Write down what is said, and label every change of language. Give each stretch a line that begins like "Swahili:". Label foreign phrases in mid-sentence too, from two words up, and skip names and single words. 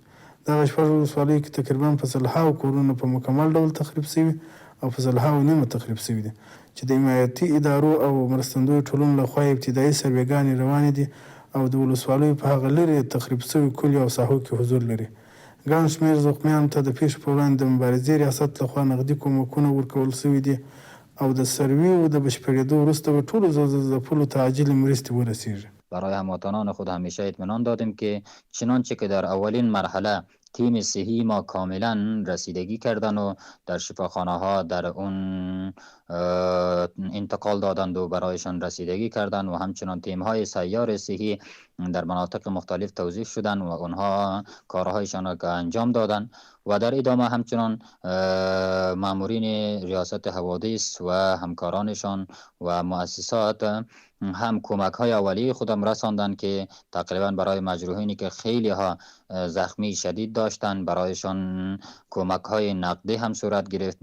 Pashto: دغه شپږ ولسوالیو کې تقریبا په 100 کورونه په مکمل ډول تخریب شوي او په 100 نیمه تخریب شوي دي چې د حمایتي ادارو او مرستندویو ټولنو لخوا ابتدایي سروېګانې روانې دي او د ولسوالیو په هغه لرې تخریب شوي کلیو او ساحو کې حضور لري. ګڼ شمېر زخمیانو ته د پیښې په وړاندې د مبارزې ریاست لخوا نغدي کومکونه ورکول شوي دي او د سرویو د بشپړېدو وروسته به ټولو ځپلو ته عاجلې مرستې ورسیږي.
Persian: برای هموطنان خود همیشه اطمینان دادیم که چنانچه که در اولین مرحله تیم صحی ما کاملا رسیدگی کردن و در شفاخانه ها در اون انتقال دادند و برایشان رسیدگی کردند و همچنان تیم های سیار صحی در مناطق مختلف توزیع شدند و اونها کارهایشان را انجام دادند و در ادامه همچنان مامورین ریاست حوادث و همکارانشان و مؤسسات هم کمک های اولیه خودم رساندند که تقریبا برای مجروحینی که خیلی ها زخمی شدید داشتند برایشان کمک های نقدی هم صورت گرفت.